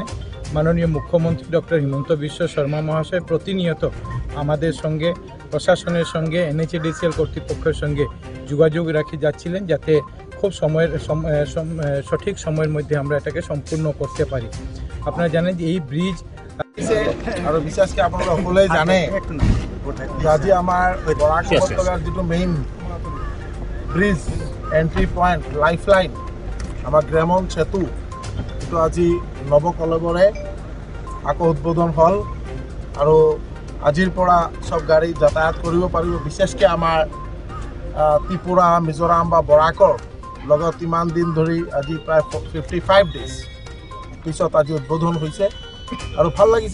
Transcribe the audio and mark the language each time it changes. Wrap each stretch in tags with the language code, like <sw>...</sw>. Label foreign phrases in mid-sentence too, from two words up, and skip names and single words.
<bn>মাননীয় মুখ্যমন্ত্রী ডক্টর হিমন্ত বিশ্ব শর্মা মহাশয় প্রতিনিয়ত আমাদের সঙ্গে, প্রশাসনের সঙ্গে, NHIDCL কর্তৃপক্ষের সঙ্গে যোগাযোগ রাখে যাচ্ছিলেন যাতে খুব সঠিক সময়ের মধ্যে আমরা এটাকে সম্পূর্ণ করতে পারি। আপনারা জানেন যে এই ব্রিজ আর বিশেষকে আপনারা সকলেই জানে</bn> <as>আজি আমার বরাক উপত্যকার যেটো</as> <en>main bridge entry point life line</en> <as>আমার গ্রামন সেতু এইটো আজি নৱকলেবৰে আকৌ উদ্বোধন হল আৰু আজিৰ পৰা সব গাড়ী যাতায়াত কৰিব পাৰিব। বিশেষকৈ আমাৰ ত্ৰিপুৰা, মিজোৰাম বা বৰাকৰ লগত ইমান দিন ধৰি আজি প্ৰায় 55 ডেজ পিছত আজি উদ্বোধন হৈছে আৰু ভাল লাগিছে।</as>